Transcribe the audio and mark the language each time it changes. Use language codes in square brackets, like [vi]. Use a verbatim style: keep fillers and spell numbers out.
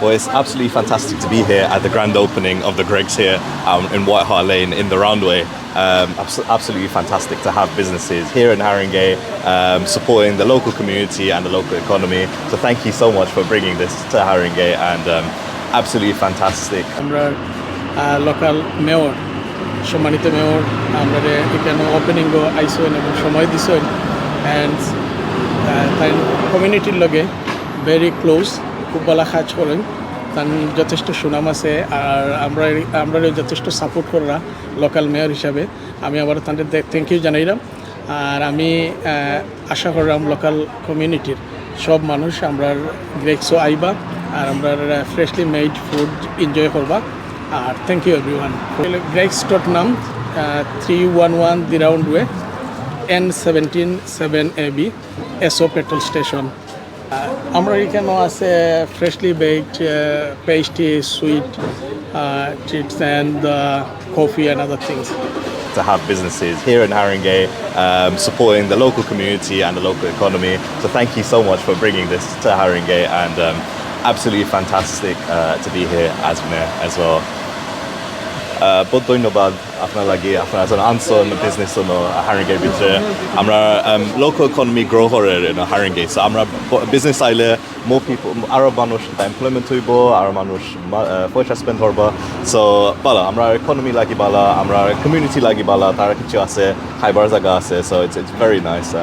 [en] Well, it's absolutely fantastic to be here at the grand opening of the Greggs here um, in White Hart Lane in the Roundway. Um, abs- absolutely fantastic to have businesses here in Haringey um, supporting the local community and the local economy. So thank you so much for bringing this to Haringey and um, absolutely fantastic. [bn] Local mayor সম্মানিত mayor আমরা এখানে ওপেনিংও আইসেন এবং সময় দিছেন and তাই কমিউনিটির লগে ভেরি ক্লোজ খুব ভালো কাজ করেন তার যথেষ্ট সুনাম আছে আর আমরা আমরা যথেষ্ট সাপোর্ট করা লোকাল মেয়র হিসাবে আমি আবার তাদের থ্যাংক ইউ জানাইলাম আর আমি আশা করলাম লোকাল কমিউনিটির সব মানুষ আমরা গ্রেগসও আইবা আর আমরা ফ্রেশলি মেড ফুড এনজয় করবা। [en] আর thank you everyone. Greggs dot নাম three one one the Roundway N seventeen seven A B Esso petrol station. [bn] আমরা এখানে আছে [en] Freshly baked pastry sweet chips and coffee and other things. To have businesses here in Haringey um, supporting the local community and the local economy. So thank you so much for bringing this to Haringey and um, absolutely fantastic uh, to be here as mayor as well. [bn] বহুত ধন্যবাদ আপনার লাগে আপনার আনসন business হারিঙ্গের ভিতরে আমরা local economy grow করে হারিঙ্গে so আমরা business আইলে মোর পিপল আরও মানুষ এমপ্লয়মেন্ট হইব আর মানুষ পয়সা স্পেন্ড করব সো ভালো আমরা ইকোনমি লাগি বালা আমরা কমিউনিটি লাগি বালা তার কিছু আছে খাইবার জায়গা আছে [en] So it's it's very nice.